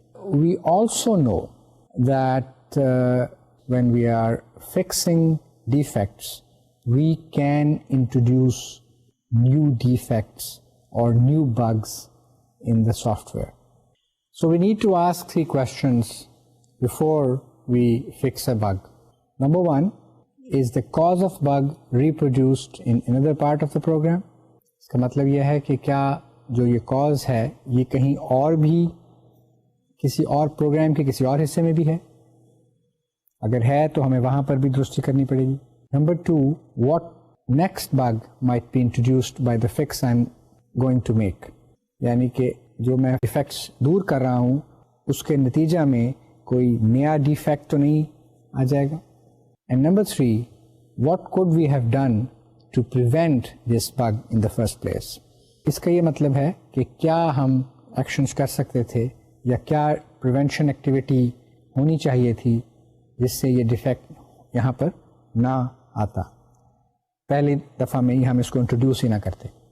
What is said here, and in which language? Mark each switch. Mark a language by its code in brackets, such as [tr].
[en] We also know that when we are fixing defects, we can introduce new defects or new bugs in the software. So we need to ask 3 questions before we fix a bug. Number 1, is the cause of bug reproduced in another part of the program? [hi] इसका मतलब यह है कि क्या जो ये cause है ये कहीं और भी किसी और प्रोग्राम के किसी और हिस्से में भी है? अगर है तो हमें वहाँ पर भी दुरुस्ती करनी पड़ेगी. [en] Number 2, what next bug might be introduced by the fix I'm going to make? [hi] यानी कि जो मैं डिफेक्ट्स दूर कर रहा हूँ उसके नतीजा में कोई नया डिफेक्ट तो नहीं आ जाएगा. [en] And number 3, what could we have done to prevent this bug in the first place? [hi] इसका ये मतलब है कि क्या हम एक्शंस कर सकते थे या क्या प्रिवेंशन एक्टिविटी होनी चाहिए थी जिससे ये डिफेक्ट यहाँ पर ना आता, पहली दफ़ा में ही हम इसको इंट्रोड्यूस ही ना करते.